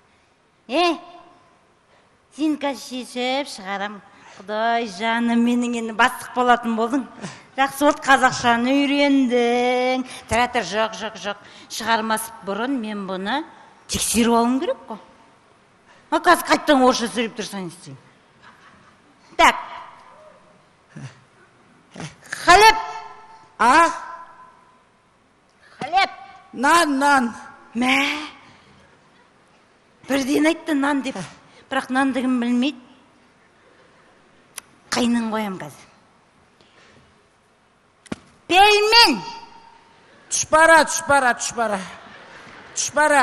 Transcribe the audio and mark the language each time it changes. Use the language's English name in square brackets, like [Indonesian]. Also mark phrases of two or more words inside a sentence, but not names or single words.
[Kazakh] Сен қазір шешіп шығарам. Құдай жаным, менің енді бастық болатын болдың. Жақсы болды, қазақшаны үйрендің. Тұратыр, жоқ. Шығармас бұрын мен бұны тексеріп алым керек қой. Қазір қайттан орысша сөйлеп тұрсаң істейін. [Russian] Так. Хлеб. Хлеб. [Kazakh] Нан. Мә. Бірден айтты нан деп. Бірақ нандығын білмейді. Қайнын қоям қазір. Пельмен. Түшпара.